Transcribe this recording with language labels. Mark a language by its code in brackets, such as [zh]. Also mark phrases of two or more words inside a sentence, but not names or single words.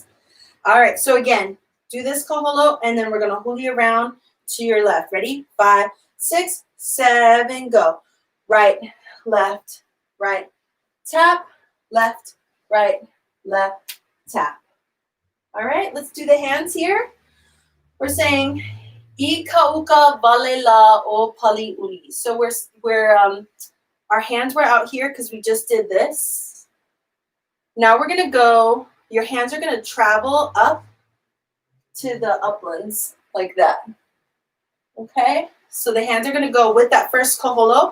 [en] All right, so again, do this kaholo, and then we're going to huli around to your left. Ready? 5, 6, 7, go. Right, left, right, tap, left, right, left, tap. All right, let's do the hands here. We're saying [haw] I kauka walela o paliuli. [en] So we're our hands were out here because we just did this. Now we're going to go, your hands are going to travel up to the uplands like that. Okay? So the hands are going to go with that first kaholo.